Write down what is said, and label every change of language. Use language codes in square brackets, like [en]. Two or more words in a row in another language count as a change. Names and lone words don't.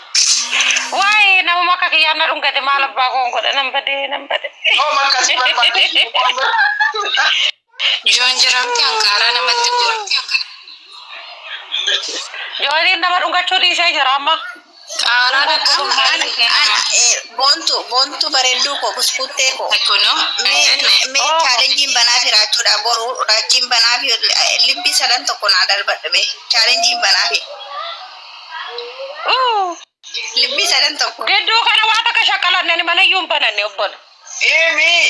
[om] Wayi nama akka kiyyaan na dhungate maal abbaa koon godhe nan bade. Oh makkasi barbaade. Joon jiramti Ankaaraa namatti gurti. Jooniin nama dhungachuu dhiisee jira amma. Qaaraa boontu bareedduu ko buskuttee ko. Kuno mee chaalenjiin banaa firaachuudha boru raachiin banaa fi libbi sadan tokko naa darbadhe chaalenjiin banaa fi. Libbi sadan tokko. Gidduu kana waa takka shakkalannani mana iyyuu hin bananne obbola. Emi.